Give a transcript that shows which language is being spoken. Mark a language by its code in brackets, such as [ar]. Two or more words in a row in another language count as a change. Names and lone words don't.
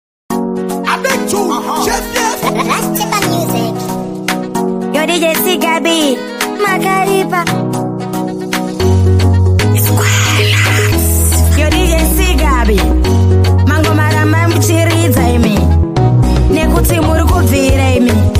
[en] I beg to, uh-huh. Chef, yes. Let's check the music. Yo, D J C Gabi, [sn] Makaripa. Yo, D J C Gabi, Mango Marama muchiridza imi. Nekuti muri kubvira imi.